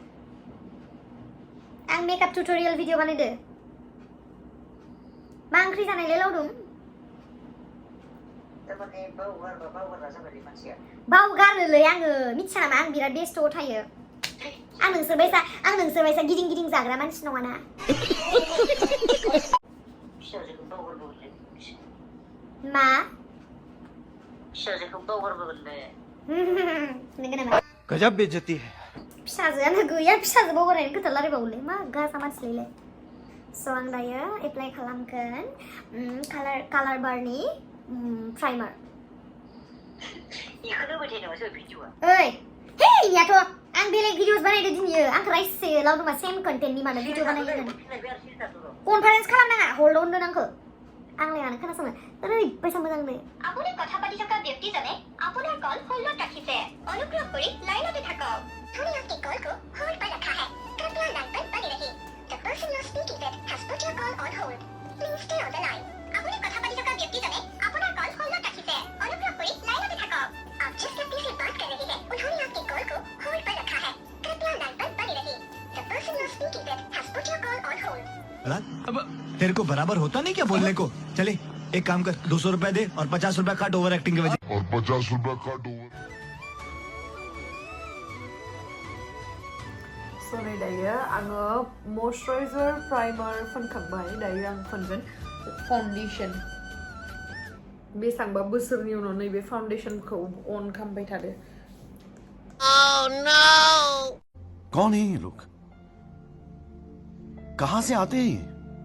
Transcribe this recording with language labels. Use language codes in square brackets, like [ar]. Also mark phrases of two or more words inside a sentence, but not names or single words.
[brx] आं [en] makeup tutorial video [brx] बानायदो मा ओंख्रि जानायलाय लावदुम बावगारोलै आङो मिथिया नामा आं बिराद बेस्थ'आव थायो आं नोंसोर बायसा गिदिं जाग्रा मानसि नङाना मा नोंगो नामा [hi] गजब बेइज्जती है [brx] फिसाजोआनो गैया फिसाजो बावगारनायनि खोथा रायलायबावोलै मा गाजा मानसिलायलाय स' आं दायो एप्लाइ खालामगोन कालार बारनि प्राइमार ओइ हे इनियाथ' आं बेलेग भिडिअस बानायदो दिनैयो आंखौ रायसे लावदुमा सेम कन्टेन्टनि मानो भिडिअ बानायो कनफारेन्स खालामनाङा हल्डआव दोन आंखौ आंलाय मानो खोनासङो ओरैबायसा मोजांनो [as] আপুনি কথা পাতি থকা ব্যক্তিজনে আপোনাৰ কল হোল্ডত ৰাখিছে অনুগ্ৰহ কৰি লাইনতে থাকক [hi] हमने आपके कॉल को होल्ड पर रखा है कृपया लाइन पर बने रहिए [en] The person you are speaking with has put your call on hold. Please stay on the line. [as] আপুনি কথা পাতি থকা ব্যক্তিজনে আপোনাৰ কল হোল্ডত ৰাখিছে অনুগ্ৰহ কৰি লাইনতে থাকক [hi] आप जिस व्यक्ति से बात कर रहे हैं उन्होंने आपके कॉल को होल्ड पर रखा है कृपया लाइन पर बने रहिए [en] The person you are speaking with has put your call on hold. [hi] अब तेरे को बराबर होता नहीं क्या बोलने को चले एक काम कर 200 रुपए दे और 50 रुपए काट [en] over acting [hi] के वजह [brx] Sorry दायो आङो मयस्चाराइजार प्राइमार फोनखांबाय दायो आं फोनगोन फाउन्डेसन बेसेबांबा बोसोरनि उनाव नैबे फाउन्डेसनखौ अन खालामबाय थादो [hi] कौन है ये लोग? कहाँ से आते हैं ये?